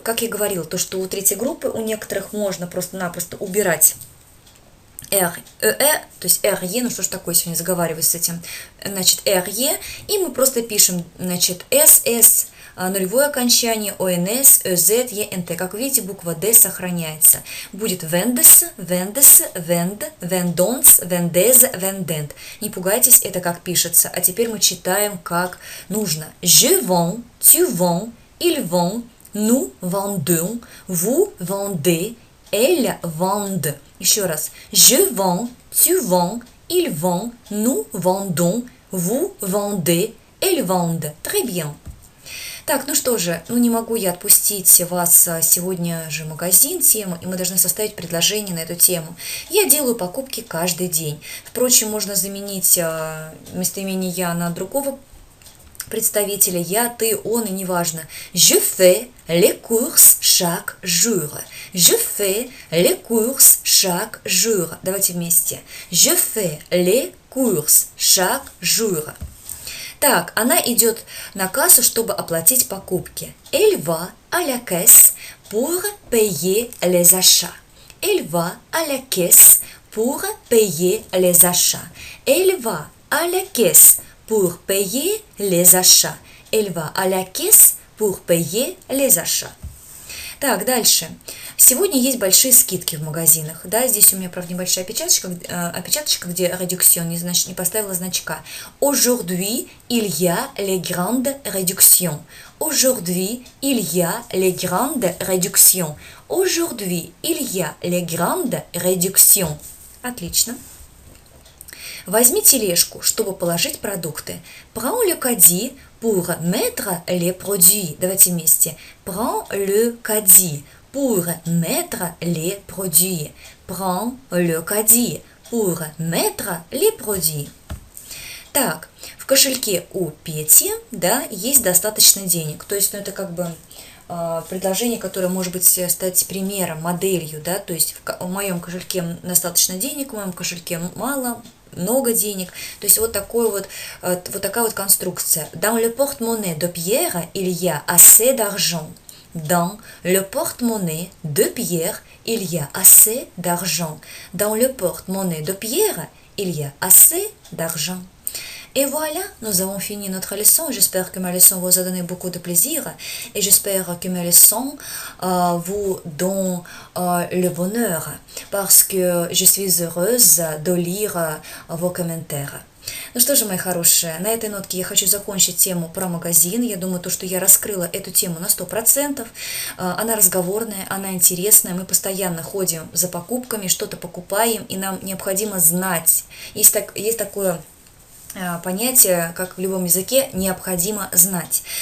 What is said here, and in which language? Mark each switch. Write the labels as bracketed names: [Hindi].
[Russian] Как я говорила, то, что у третьей группы у некоторых можно просто-напросто убирать то есть RE, ну что ж такое, сегодня заговариваюсь с этим, значит, RE, и мы просто пишем, значит, SS, нулевое окончание, ONS, EZ, ENT. Как вы видите, буква D сохраняется. Будет [French] vendes, vendes, vend, vendons, vendez, vendent. [Russian] Не пугайтесь, это как пишется. А теперь мы читаем как нужно. [French] Je vends, tu vends, ils vendent, nous vendons, vous vendez, elles vendent. [Russian] Еще раз. [French] Je vends, tu vends, ils vendent, nous vendons, vous vendez, elles vendent. Très bien. [Russian] Так, ну что же, не могу я отпустить вас сегодня же в магазин, тему, и мы должны составить предложение на эту тему. Я делаю покупки каждый день. Впрочем, можно заменить местоимение «я» на другого представителя, я, ты, он, и неважно. [French] Je fais les courses chaque jour. Je fais les courses chaque jour. [Russian] Давайте вместе. [French] Je fais les courses chaque jour. [Russian] Так, она идет на кассу, чтобы оплатить покупки. [French] Elle va à la caisse pour payer les achats. Elle va à la caisse pour payer les achats. Elle va à la caisse pour payer les achats. Elle va à la caisse pour payer les achats. [Russian] Так, дальше. Сегодня есть большие скидки в магазинах. Да, здесь у меня, правда, небольшая опечаточка, где réduction, не поставила значка. [French] Aujourd'hui, il y a les grandes réductions. Aujourd'hui, il y a les grandes réductions. Aujourd'hui, il y a les grandes réductions. [Russian] Отлично. Возьми тележку, чтобы положить продукты. [French] Prends le caddie pour mettre les produits. [Russian] Давайте вместе. [French] Prends le caddie pour mettre les produits. Prends le caddie pour mettre les produits. [Russian] Так, в кошельке у Пети, да, есть достаточно денег. То есть, это как бы предложение, которое может быть стать примером, моделью, да, то есть в моем кошельке достаточно денег, в моем кошельке мало, много денег. То есть вот такая вот конструкция. [French] Dans le porte-monnaie de Pierre, il y a assez d'argent. Dans le porte-monnaie de Pierre, il y a assez d'argent. Dans le porte-monnaie de Pierre, il y a assez d'argent. Et voilà, nous avons fini notre leçon. J'espère que ma leçon vous a donné beaucoup de plaisir et j'espère que mes leçons vous donnent le bonheur parce que je suis heureuse de lire vos commentaires. [Russian] Ну что же, мои хорошие, на этой нотке я хочу закончить тему про магазин. Я думаю, что я раскрыла эту тему на 100%. Она разговорная, она интересная. Мы постоянно ходим за покупками, что-то покупаем, и нам необходимо знать. Есть такое понятие, как в любом языке, необходимо знать.